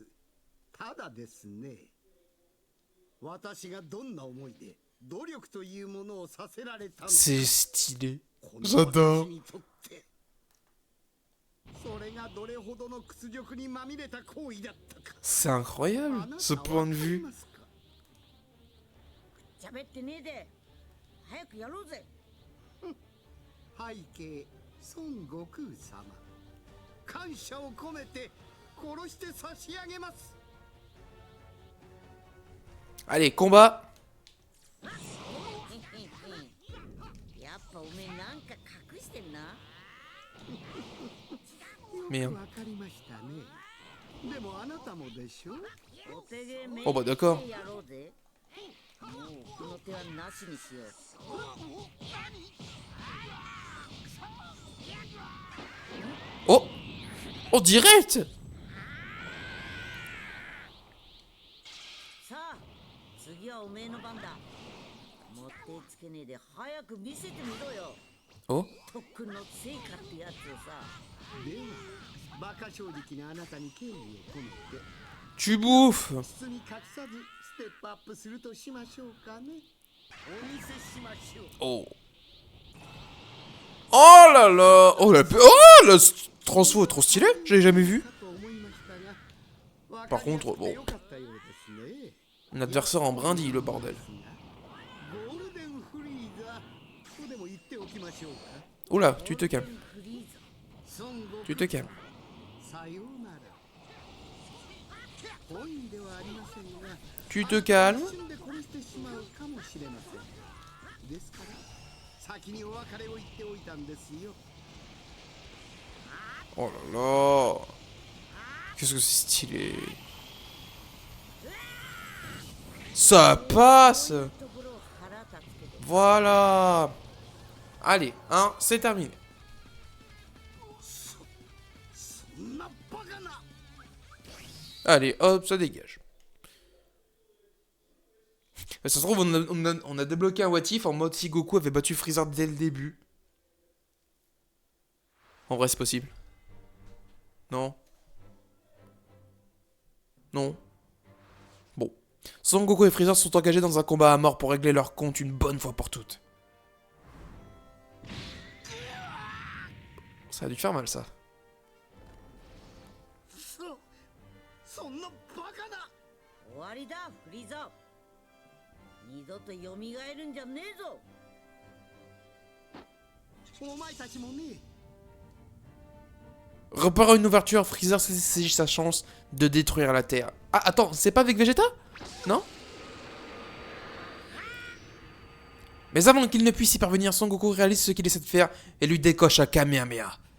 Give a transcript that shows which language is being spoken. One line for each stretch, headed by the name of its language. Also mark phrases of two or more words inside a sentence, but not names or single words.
Japanese: ただですね、私がどんな思いで努力というものをさせられたのか。
French: C'est stylé.
Japanese: この
French: J'adore.
Japanese: 私にとってそれがどれほどの屈辱にまみれた行為だったか。
French: C'est incroyable, ce point de vue.
Japanese: 喋ってねえで。早くやろうぜ。背景孫悟空様、感謝を込めて殺して差し上げます。
French: Allez, combat.
Japanese: やっぱおめえなんか隠してんな。
French: Merde.
Japanese: わかりましたね。でもあなたもでしょ。お手芸め
French: Oh bah d'accord.
Japanese: やろうぜ。もうこの手はなしにしよう。
French: Oh! Oh, direct!
Japanese: さあ次はおめえの番だ。もってつけねえで早く見せてみろよ。
French: Oh!
Japanese: 特訓の成果ってやつをさ。では馬鹿正直なあなたに敬意を込めて
French: Tu bouffes!
Japanese: 包み隠さずステップアップするとしましょうかね。お見せしましょう。
French: Oh! Oh là là! Oh, oh le transfo est trop stylé! Je l'ai jamais vu!
Japanese: かと思いましたが
French: Par contre, bon.
Japanese: わかりやすくてよかったようですね。
French: Un adversaire en brindille, le bordel.
Japanese: ゴールデンフリーザとでも言っておきましょうか。
French: Oula, tu te calmes.
Japanese: フリーザ。孫悟
French: Tu te calmes.
Japanese: さようなら。本意ではありませんが
French: Tu te calmes.
Japanese: 一瞬で殺してしまうかもしれません。ですから先にお別れを言っておいたんですよ。
French: Oh là là! Qu'est-ce que c'est stylé! Ça passe!
Japanese: ところを腹立つけど。
French: Voilà! Allez, hein, c'est terminé.
Japanese: そんなバカな。
French: Allez, hop, ça dégage. Ça se trouve, on a débloqué un
English: what if
French: en mode si Goku avait battu Freezer dès le début. En vrai, c'est possible. Non. Non. Bon. Son Goku et Freezer sont engagés dans un combat à mort pour régler leur compte une bonne fois pour toutes. Ça a dû faire mal, ça.
Japanese: そんなバカな。終わりだフリーザ。二度と蘇るんじゃねえぞ。お前たちもね。
French: Repère une ouverture, Freezer saisit sa chance de détruire la Terre. Ah, attends, c'est pas avec Vegeta? Non? Mais avant qu'il ne puisse y parvenir, Son Goku réalise ce qu'il essaie de faire et lui décoche un Kamehameha.